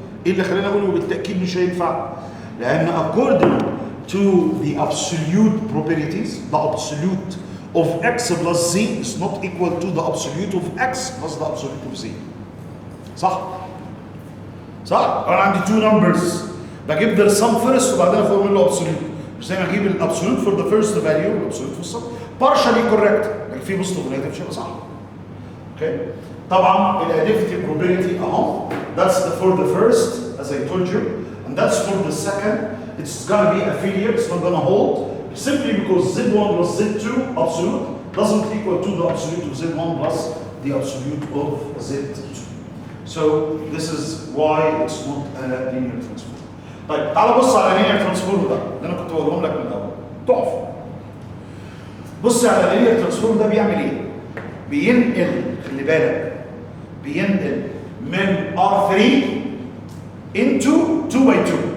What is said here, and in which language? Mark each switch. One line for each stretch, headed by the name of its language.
Arabic: ايه اللي خلينا اقوله بالتاكيد مش هينفع؟ لان
English: according to the absolute properties, the absolute of x plus z is not equal to the absolute of x plus the absolute of z.
Arabic: صح؟ صح؟ انا عندي
English: two numbers
Arabic: بجيب
English: their sum first
Arabic: وبعدين اخد منه absolute. مش زي ما اجيب الابسولوت
English: for the first value
Arabic: والابسولوت
English: for the sum. partially correct،
Arabic: لكن في بوزيتيف ونيجاتيف مش هيبقى صح. اوكي؟ طبعا الاديتيف
English: probability اهو، that's for the first as I told you, and that's for the second. It's gonna be a failure, it's not gonna hold, simply because z1 plus z2 absolute doesn't equal to the absolute of z1 plus the absolute of z2. So this is why it's not a linear transform.
Arabic: طيب تعال بص على linear transform ده اللي انا كنت بقولهم لك من الاول. تحفه. بص على linear transform ده بيعمل ايه؟ بينقل، خلي بالك، بينقل من R3 into 2 by 2.